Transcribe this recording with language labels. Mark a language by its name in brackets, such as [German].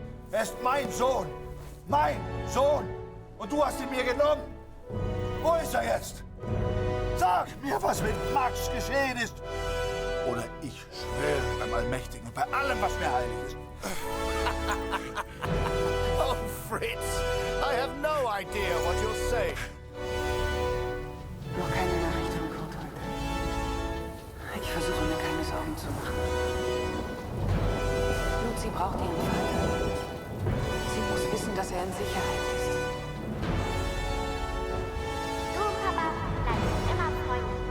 [German] Er ist mein Sohn. Mein Sohn. Und du hast ihn mir genommen. Wo ist er jetzt? Sag mir, was mit Max geschehen ist. Oder ich schwöre beim Allmächtigen und bei allem, was mir heilig ist. [English] Oh, Fritz, I have no idea what you're saying. [German] Noch keine Nachricht von Kurt heute. Ich versuche mir keine Sorgen zu machen. Lucy braucht ihren Vater. Sie muss wissen, dass er in Sicherheit ist. Du, Papa, bleibst immer Freunde.